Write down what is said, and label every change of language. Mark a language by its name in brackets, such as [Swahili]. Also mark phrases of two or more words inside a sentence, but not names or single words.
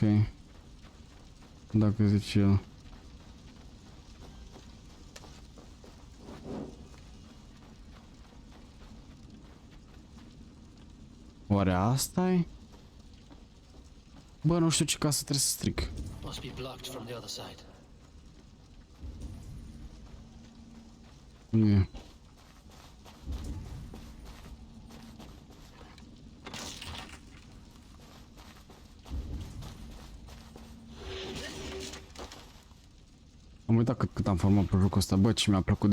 [Romanian] Dacă zice el. Oare asta e? Bă, nu știu ce casă trebuie să stric. [English] Must be blocked from the other side. [Romanian] Nu e. Am uitat cât am format pe jocul ăsta, bă, ce mi-a plăcut.